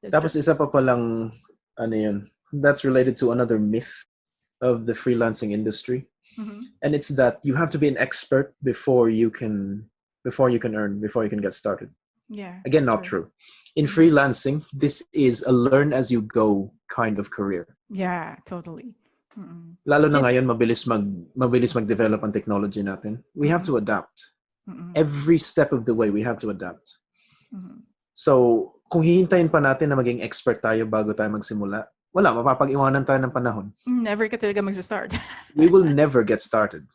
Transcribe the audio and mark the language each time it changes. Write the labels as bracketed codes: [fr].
[tl] Tapos isa pa palang, [en] that's related to another myth of the freelancing industry. And it's that you have to be an expert before you can earn, before you can get started. Yeah. Again, not true. In freelancing, this is a learn as you go kind of career. Yeah, totally. [tl] Lalo na ngayon, mabilis mag-develop ang technology natin. [en] We have to adapt. Every step of the way, we have to adapt. [tl] So, kung hihintayin pa natin na maging expert tayo bago tayo magsimula, wala, mapapag-iwanan tayo ng panahon. Never ka talaga mag-start. [en] We will never get started.